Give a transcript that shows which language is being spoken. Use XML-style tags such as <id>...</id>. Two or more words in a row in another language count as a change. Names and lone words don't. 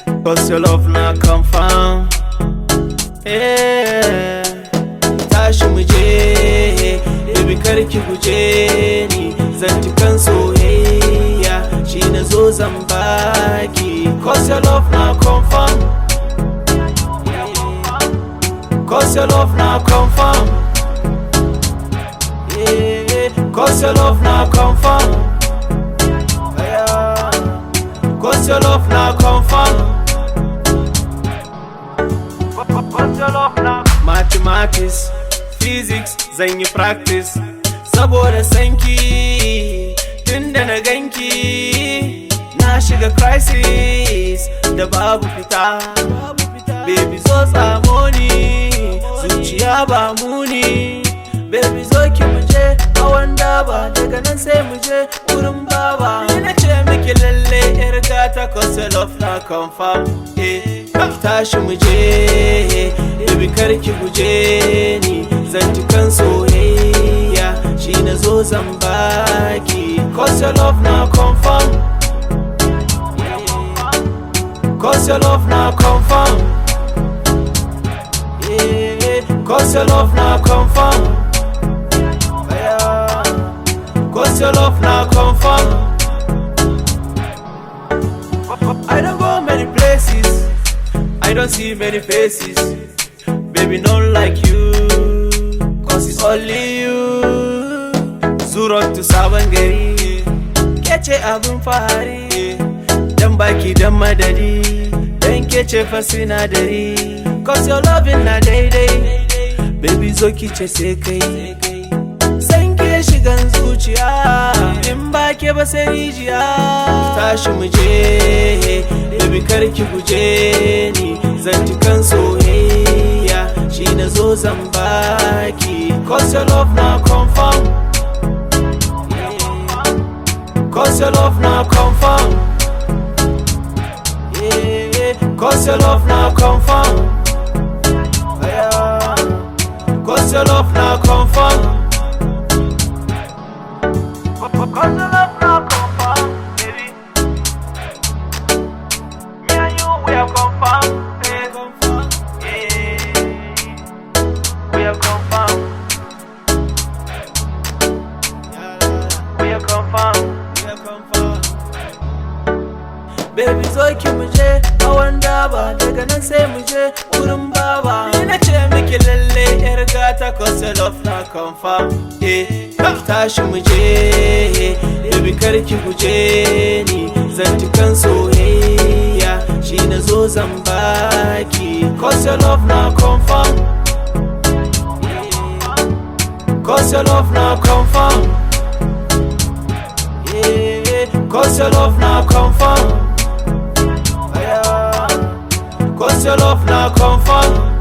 <en>cause your love na confirm. Yeah.</en> <ha>Tashi muje, baby karki guje ni, zantukan soyayya shi na zo zan baki,</ha> <en>cause your love na confirm. Cause your love na confirm. Yeah. Cause your love na confirm. Yeah. Cause your love na confirm. Cause your love na mathematics, physics</en> <ha>zan yi</ha> <en>practice</en> <ha>saboda sanki. Tunda na ganki na shiga crisis da babu fita. Baby zo tsamo ni, zuciya ba muni. Baby zo ki muje hawan daba, daga nan sai muje wurin baba. Ina ce miki lalle yar gata,</ha> <en>cause your love na confirm.</en> <ha>Tashi muje, baby karki guje ni, zantukan soyayya shi na zo zan baki,</ha> <en>cause your love na confirm. Cause your love na confirm. Yeah. Cause your love na confirm. Yeah. Cause your love na confirm. I don't go many places, I don't see many faces. Baby, not like you, cause it's only you.</en> <ha>Zuron to sabon gari, kece abin fahari. Dan baki dan madadi, dan kece fa sinadari.</ha> <en>Cause your loving</en> <ha>na daidai, baby zo kice sai kai. San ke shigan zuciya, in ba ke ba sai rijiya. Tashi muje, baby karki guje ni, zantukan soyayya shi na zo zan baki,</ha> <en>cause your love na confirm. Cause your love na confirm. Yeah. Cause your love na confirm. Yeah. Cause your love na confirm. Cause your love na confirm, baby. Me and you, we are confirmed. Yeah. We are confirmed. We are confirmed.</en> <ha>Baby zo ki muje hawan daba, daga nan sai muje wurin baba. Ina ce miki lalle yar gata,</ha> <en>cause your love na confirm.</en> <ha>Tashi muje, baby karki guje ni, zantukan soyayya shi na zo zan baki,</ha> <en>cause your love na confirm. Cause your love na confirm. Yeah. Cause your love na confirm. Cause your love na confirm.</en>